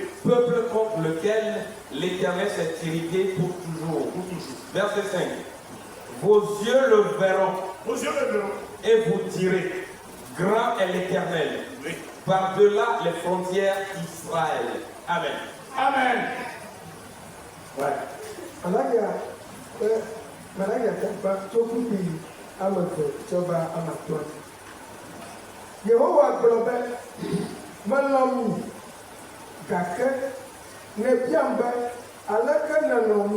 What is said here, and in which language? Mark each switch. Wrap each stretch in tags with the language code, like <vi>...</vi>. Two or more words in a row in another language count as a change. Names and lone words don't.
<fr>Peuple contre lequel l'Éternel s'est irrité pour toujours. Verset 5. Vos yeux le verront. Et vous direz, grand est l'Éternel. Oui. Par-delà les frontières d'Israël. Amen. Amen. Ouais.</fr> <ee>Yehowa gblɔbe melɔ mi gake nebiam be aleke nenɔ mi.</ee>